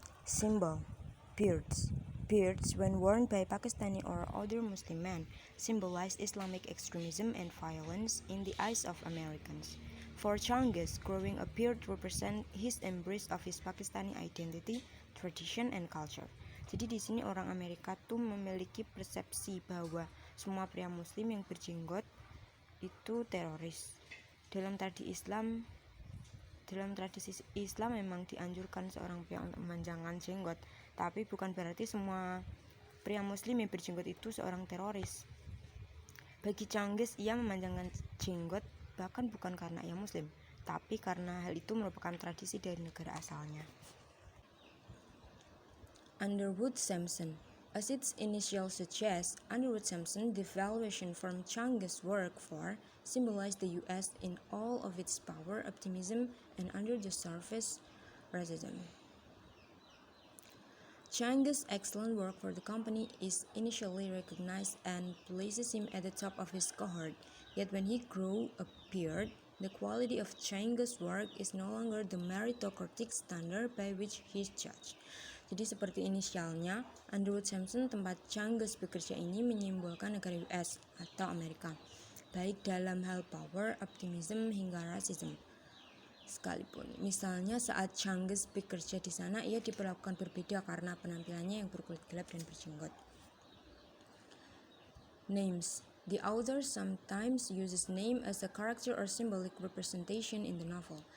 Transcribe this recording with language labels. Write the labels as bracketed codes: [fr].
[en] Symbol: beards. Beards, when worn by Pakistani or other Muslim men, symbolize Islamic extremism and violence in the eyes of Americans. For Changes, growing a beard represents his embrace of his Pakistani identity, tradition, and culture. [id] Jadi di sini orang Amerika tuh memiliki persepsi bahwa semua pria Muslim yang berjenggot itu teroris. Dalam tradisi Islam, Dalam tradisi Islam memang dianjurkan seorang pria untuk memanjangkan jenggot, tapi bukan berarti semua pria muslim yang berjenggot itu seorang teroris. Bagi Changgis, ia memanjangkan jenggot bahkan bukan karena ia muslim, tapi karena hal itu merupakan tradisi dari negara asalnya. [en] Underwood Sampson. As its initials suggest, Underwood Sampson, the valuation from Changgis' work for, symbolized the U.S. in all of its power, optimism, and under the surface, racism. Changgis' excellent work for the company is initially recognized and places him at the top of his cohort, yet when he grew a beard, the quality of Changgis' work is no longer the meritocratic standard by which he is judged. [id] Jadi seperti inisialnya, Underwood Sampson tempat Changgis bekerja ini menyimbolkan negara US atau Amerika, baik dalam hal [en] power, optimism, [id] hingga rasisme. Sekalipun, misalnya saat Changgis bekerja di sana, ia diperlakukan berbeda karena penampilannya yang berkulit gelap dan berjenggot. [en] Names. The author sometimes uses name as a character or symbolic representation in the novel.